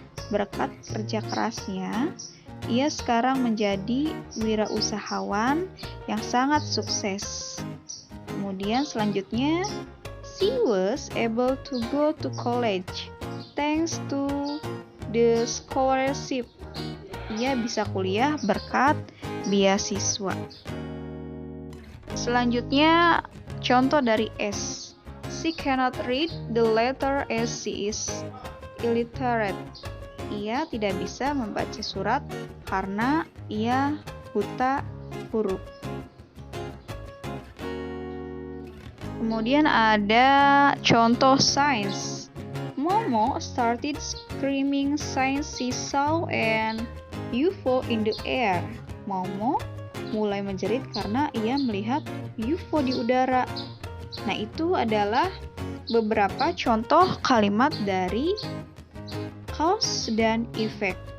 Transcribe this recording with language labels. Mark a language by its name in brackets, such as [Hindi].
[Indonesian] Berkat kerja kerasnya, ia sekarang menjadi wirausahawan yang sangat sukses. Kemudian selanjutnya, [English] she was able to go to college thanks to the scholarship. [Indonesian] Ia bisa kuliah berkat beasiswa. Selanjutnya, contoh dari S. [English] She cannot read the letter as she is illiterate. [Indonesian] Ia tidak bisa membaca surat karena ia buta huruf. Kemudian ada contoh science. [English] Momo started screaming since she saw an UFO in the air. [Indonesian] Momo mulai menjerit karena ia melihat UFO di udara. Nah, itu adalah beberapa contoh kalimat dari cause dan effect.